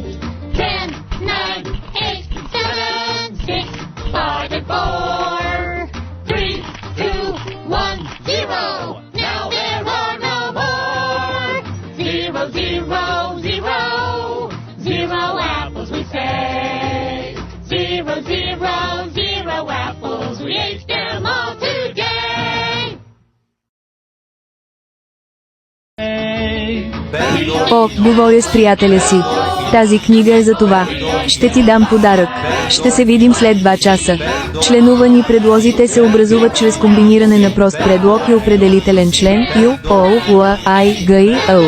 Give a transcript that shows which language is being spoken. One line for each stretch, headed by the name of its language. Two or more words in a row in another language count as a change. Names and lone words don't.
English: 10, 9, 8, 7, 6, 5, and 4, 3, 2, 1, 0. Now there are no more. 0, 0, 0. 0 apples we say. 0, 0, 0 apples. We ate them all today.
Bulgarian: О, говоря с приятеля си. Тази книга е за това. Ще ти дам подарък. Ще се видим след 2 часа. Членувани предлозите се образуват чрез комбиниране на прост предлог и определителен член Ю, О, Л, Ай, Г и Л.